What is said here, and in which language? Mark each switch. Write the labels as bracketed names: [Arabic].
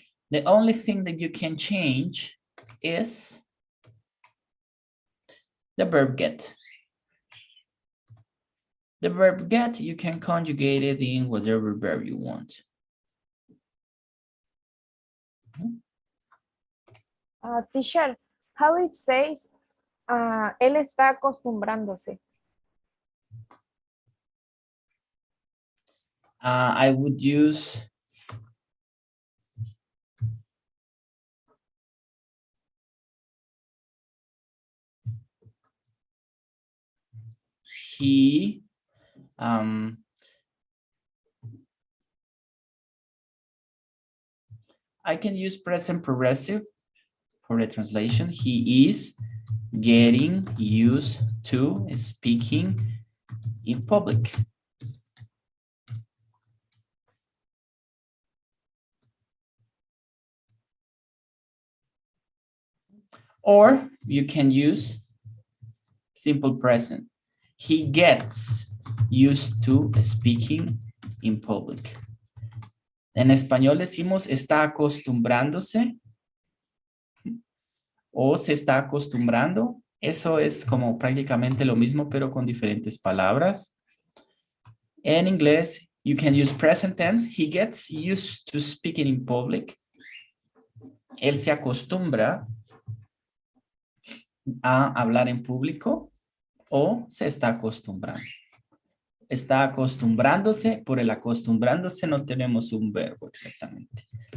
[English] The only thing that you can change is the verb get. The verb get, you can conjugate it in whatever verb you want. Teacher, how it says, [Spanish] él está acostumbrándose. [English] I would use he, I can use present progressive for the translation. He is getting used to speaking in public. Or you can use simple present. He gets used to speaking in public. [Spanish] En español decimos está acostumbrándose o se está acostumbrando. Eso es como prácticamente lo mismo, pero con diferentes palabras. En inglés, [English] you can use present tense. He gets used to speaking in public. [Spanish] Él se acostumbra a hablar en público o se está acostumbrando. Está acostumbrándose, por el acostumbrándose no tenemos un verbo exactamente.